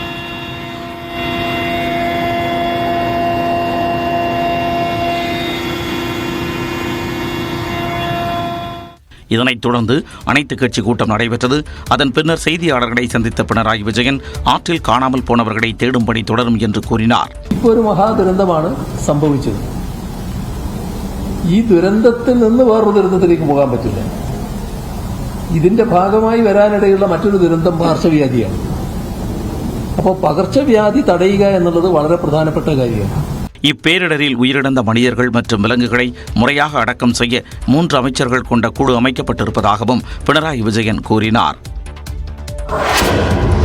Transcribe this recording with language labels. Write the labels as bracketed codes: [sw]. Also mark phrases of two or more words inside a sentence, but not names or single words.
[ta] இதனைத் தொடர்ந்து அனைத்து கட்சி கூட்டம் நடைபெற்றது. அதன் பின்னர் செய்தியாளர்களை சந்தித்த பினராயி விஜயன் ஆற்றில் காணாமல் போனவர்களை தேடும் பணி தொடரும் என்று கூறினார். [ml] ഒരു മഹാദുരന്തമാണ് സംഭവിച്ചത്. ഈ ദുരന്തത്തിൽ നിന്ന് വേറൊരു ദുരന്തത്തിലേക്ക് പോകാൻ പറ്റില്ല. ഇതിന്റെ ഭാഗമായി വരാനിടയുള്ള മറ്റൊരു ദുരന്തം പകർച്ചവ്യാധിയാണ്. അപ്പോൾ പകർച്ചവ്യാധി തടയുക എന്നുള്ളത് വളരെ പ്രധാനപ്പെട്ട കാര്യമാണ്. [ta] இப்பேரிடரில் உயிரிழந்த மனிதர்கள் மற்றும் விலங்குகளை முறையாக அடக்கம் செய்ய 3 அமைச்சர்கள் கொண்ட குழு அமைக்கப்பட்டிருப்பதாகவும் பினராயி விஜயன் கூறினார்.